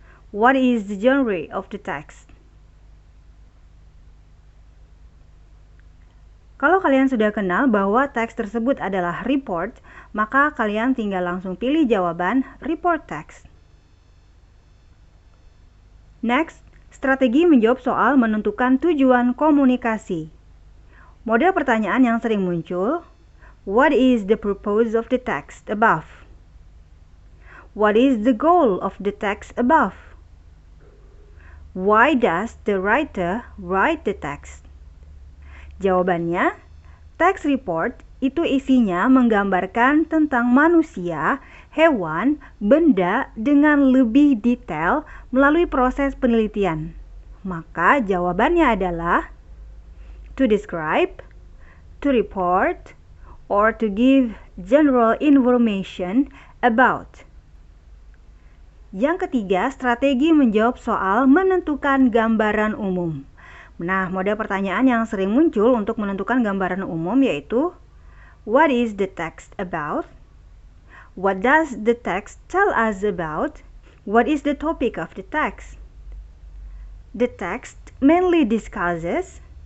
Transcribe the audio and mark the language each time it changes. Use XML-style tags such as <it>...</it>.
<en>What is the genre of the text?</en> <id>Kalau kalian sudah kenal bahwa teks tersebut adalah report, maka kalian tinggal langsung pilih jawaban report text. Next, strategi menjawab soal menentukan tujuan komunikasi. Model pertanyaan yang sering muncul,</id> <en>what is the purpose of the text above? What is the goal of the text above? Why does the writer write the text?</en> <id>Jawabannya, text report itu isinya menggambarkan tentang manusia, hewan, benda dengan lebih detail melalui proses penelitian. Maka jawabannya adalah</id> <en>to describe, to report, or to give general information about.</en> <id>Yang ketiga, strategi menjawab soal menentukan gambaran umum. Nah, model pertanyaan yang sering muncul untuk menentukan gambaran umum yaitu</id> <en>what is the text about? What does the text tell us about? What is the topic of the text? The text mainly discusses.</en>